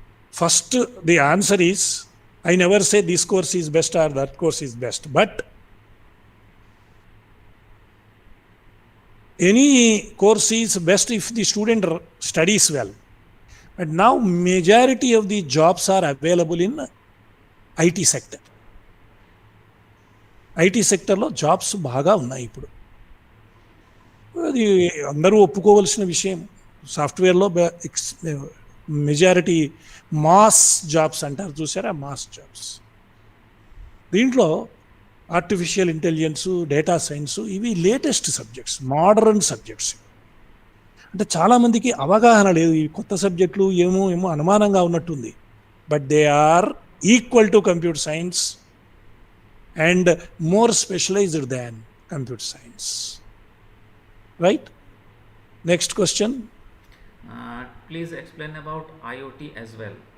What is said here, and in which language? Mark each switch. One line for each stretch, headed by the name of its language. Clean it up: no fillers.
English: First, the answer is, I never say this course is best or that course is best, but any course is best if the student studies well. But now majority of the jobs are available in IT sector.
Telugu: IT సెక్టర్లో jobs బాగా ఉన్నాయి ఇప్పుడు. అది అందరూ ఒప్పుకోవలసిన విషయం. సాఫ్ట్వేర్లో majority mass jobs అంటారు చూసారా, మాస్ జాబ్స్. దీంట్లో ఆర్టిఫిషియల్ ఇంటెలిజెన్స్, డేటా సైన్స్, ఇవి లేటెస్ట్ సబ్జెక్ట్స్, మోడర్న్ సబ్జెక్ట్స్. అంటే చాలామందికి అవగాహన లేదు. ఈ కొత్త సబ్జెక్టులు ఏమో అనుమానంగా ఉన్నట్టుంది.
English: But they are equal to computer science and more specialised than computer science. Right? Next question. Please explain about IoT as well.